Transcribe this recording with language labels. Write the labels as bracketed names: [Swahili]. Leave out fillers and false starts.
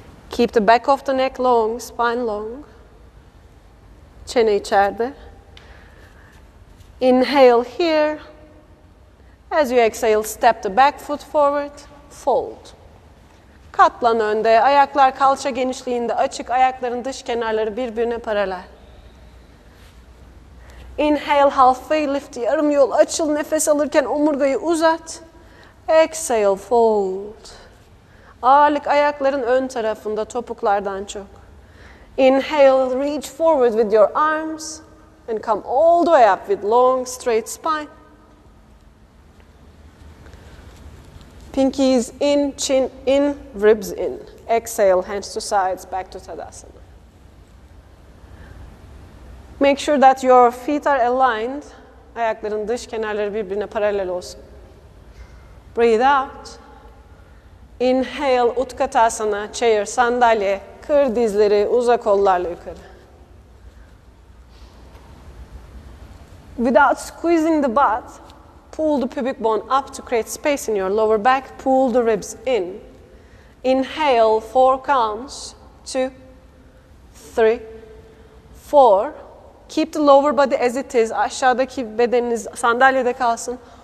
[English] Keep the back of the neck long, spine long. [Turkish] Çene içeride. [English] Inhale here. As you exhale, step the back foot forward, fold. [Turkish] Katlan önde, ayaklar kalça genişliğinde açık, ayakların dış kenarları birbirine paralel. [English] Inhale, halfway lift, [Turkish] yarım yol açıl, nefes alırken omurgayı uzat. [English] Exhale, fold. [Turkish] Ağırlık ayakların ön tarafında, topuklardan çok. [English] Inhale, reach forward with your arms and come all the way up with long, straight spine. Pinkies in, chin in, ribs in. Exhale, hands to sides, back to Tadasana. Make sure that your feet are aligned. [Turkish] Ayakların dış kenarları birbirine paralel olsun. [English] Breathe out. Inhale, [Turkish] Utkatasana, chair, sandalye, kır dizleri, uza kollarla yukarı. [English] Without squeezing the butt, pull the pubic bone up to create space in your lower back, pull the ribs in. Inhale, 4 counts, 2, 3, 4. Keep the lower body as it is, [Turkish] aşağıdaki bedeniniz sandalyede kalsın.